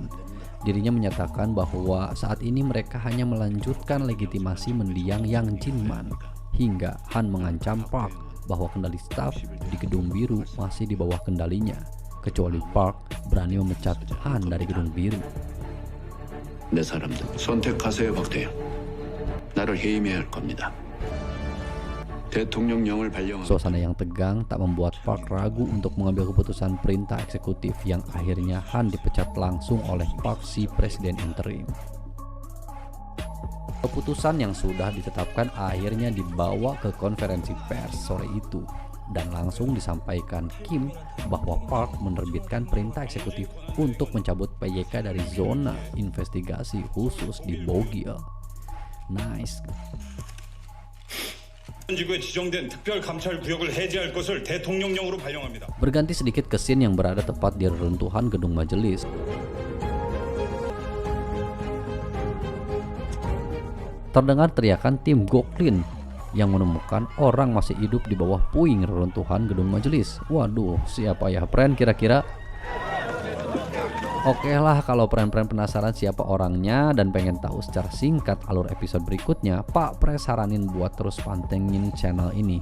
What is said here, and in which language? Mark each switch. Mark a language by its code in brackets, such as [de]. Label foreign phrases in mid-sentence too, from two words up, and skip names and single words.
[id] Dirinya menyatakan bahwa saat ini mereka hanya melanjutkan legitimasi mendiang Yang Jinman. Hingga Han mengancam Park bahwa kendali staf di Gedung Biru masih di bawah kendalinya, kecuali Park berani memecat Han dari Gedung Biru. [ko] 내 사람들 선택하세요, 박대영. 나를 해임해야 할 겁니다. 대통령령을 발령하고. [id] Suasana yang tegang tak membuat Park ragu untuk mengambil keputusan perintah eksekutif yang akhirnya Han dipecat langsung oleh Park si presiden interim. Keputusan yang sudah ditetapkan akhirnya dibawa ke konferensi pers sore itu dan langsung disampaikan Kim bahwa Park menerbitkan perintah eksekutif untuk mencabut PYK dari zona investigasi khusus di Bogil. Nice. [ko] 지구에 지정된 특별감찰구역을 해제할 것을 대통령령으로 발령합니다. [id] Berganti sedikit ke scene yang berada tepat di reruntuhan gedung majelis. terdengar teriakan tim Goklin yang menemukan orang masih hidup di bawah puing reruntuhan gedung majelis. Waduh, siapa ya friend kira-kira? Oke lah, kalau friend-friend penasaran siapa orangnya dan pengen tahu secara singkat alur episode berikutnya, Pak Pre saranin buat terus pantengin channel ini.